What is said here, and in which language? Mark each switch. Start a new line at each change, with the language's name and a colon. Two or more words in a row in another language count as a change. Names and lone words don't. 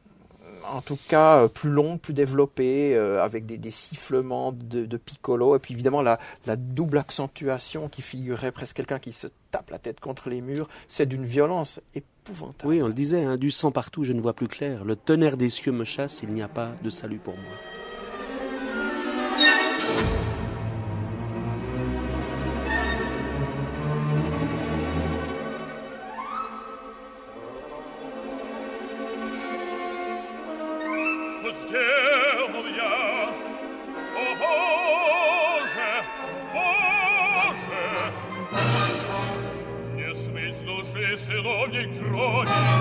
French: En tout cas, plus longue, plus développée, avec des sifflements de piccolo, et puis évidemment la double accentuation qui figurait presque quelqu'un qui se tape la tête contre les murs, c'est d'une violence épouvantable. Oui, on le disait, hein, du sang partout, je ne vois plus clair. Le tonnerre des cieux me chasse, il n'y a pas de salut pour moi.
Russian: Сделал я, о Боже, Боже, не смыть с души сыновней крови,